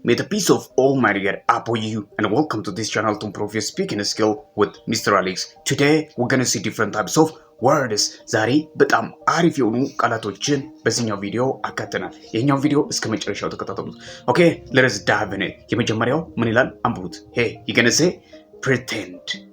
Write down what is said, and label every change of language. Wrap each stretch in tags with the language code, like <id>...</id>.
<en>May the peace of Almighty God upon you, and welcome to this channel to improve your speaking skill with Mr. Alex. Today, we're gonna see different types of words.</en> <am>ዛሬ በጣም አሪፍ የሆኑ ቃላቶችን በዚህኛው ቪዲዮ አካተናል። የኛው ቪዲዮ እስከ መጨረሻው ተከታተሉት። ኦኬ</am> <en>let's dive in.</en> <am>የመጀመሪያው ምን ይላል? አንብቡት።</am> <en>Hey, you're gonna say pretend.</en>